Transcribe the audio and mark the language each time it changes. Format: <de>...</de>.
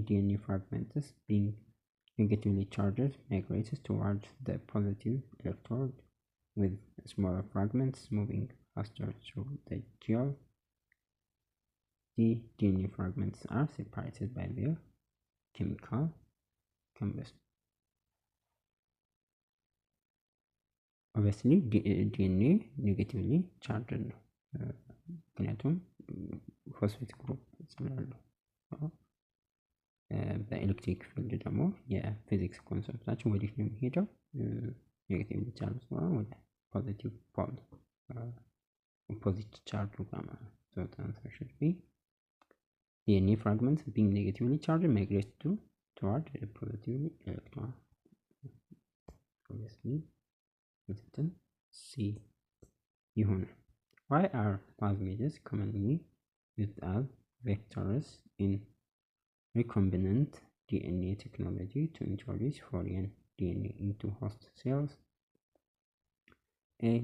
<en>DNA fragments being negatively charged migrates towards the positive electrode, with smaller fragments moving faster through the gel. D. DNA fragments are separated by their chemical combustion. Obviously DNA negatively charged</en> <am>ነው ምክንያቱም ፎስፌት ግሩፕ ስላለው። በኤሌክትሪክ ፊልድ ደግሞ የፊዚክስ ኮንሰፕታችን ወዴት ነው የሚሄደው? ኔጌቲቭሊ ቻርጅ ስለሆነ ወደ ፖዚቲቭ ፖል ኦፖዚት ቻርጅ ጋር ማለት ነው።</am> <en>So the answer should be DNA fragments being negatively charged migrate toward a positive electron. Obviously written C</en> <am>ይሆናል።</am> <en>Why are plasmids commonly used as vectors in recombinant DNA technology to introduce foreign DNA into host cells? A.</en>